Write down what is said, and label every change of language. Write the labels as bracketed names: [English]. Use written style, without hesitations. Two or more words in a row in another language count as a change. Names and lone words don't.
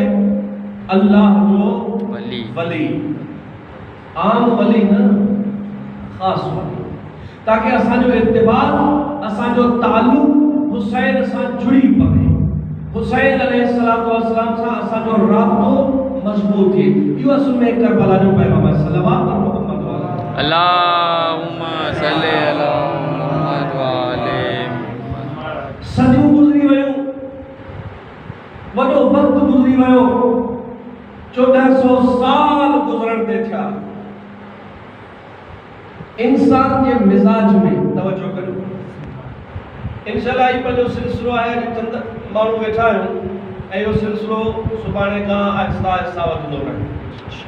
[Sindhi] अल्लाह जो वली, आम वली न, ख़ास वली, ताकि असांजो इर्तिबात, असांजो ताल्लुक़ हुसैन सां जुड़ी पवे, हुसैन [Arabic] عليه الصلاة والسلام [Sindhi] सां असांजो राब्तो मज़बूत थिए। इहो असल में करबला जो पैगाम आहे। सलवात पर मुहम्मद वाला [Arabic] اللهم صل على محمد وآل. [Sindhi] सदियूं गुज़री वियूं, वॾो वक़्तु गुज़री वियो, 1400 साल गुज़रण ते थिया। इंसान जे मिज़ाज में तवज्जो करियो। इंशाअल्लाह ही पंहिंजो सिलसिलो आहे, चंद माण्हू वेठा आहियूं ऐं इहो सिलसिलो सुभाणे खां आहिस्ता आहिस्ता वधंदो रहे।